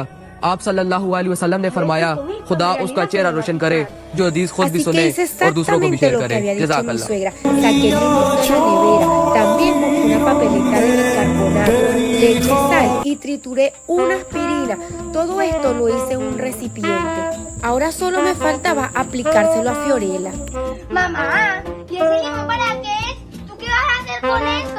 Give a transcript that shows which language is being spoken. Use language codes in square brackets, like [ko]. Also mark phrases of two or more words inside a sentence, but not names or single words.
[hi] आप [ar] صلى الله عليه وسلم [hi] ने फरमाया खुदा उसका चेहरा रोशन करे जो हदीस खुद भी सुने और दूसरों को भी शेयर करे। जज़ाकल्लाह। [es] Saqué el limón de la nevera, también busqué una papeleta de bicarbonato, le eché sal y trituré una aspirina. Todo esto lo hice en un recipiente. Ahora solo me faltaba aplicárselo a Fiorella. Mamá, ¿y ese limón para qué es? ¿Tú qué vas a hacer con eso?